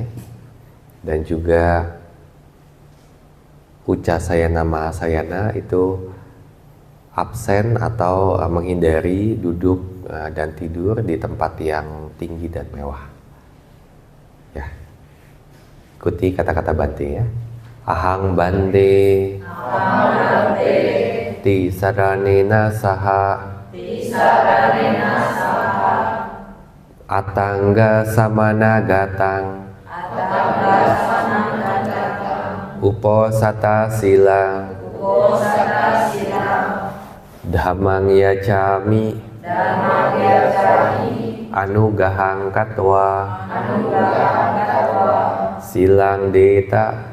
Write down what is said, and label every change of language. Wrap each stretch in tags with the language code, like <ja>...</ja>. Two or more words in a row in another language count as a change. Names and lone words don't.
<id>Dan juga</id> <pi>Ucasayana Mahasayana</pi> <id>itu absen atau menghindari duduk dan tidur di tempat yang tinggi dan mewah. Ya. Ikuti kata-kata Bante ya.</id> <pi>Ahang Bante, Ti saranena saha, Atangga samana gatang, Uposata silang, Dhammang yacami, Anugahang katwa, Silang deta,</pi>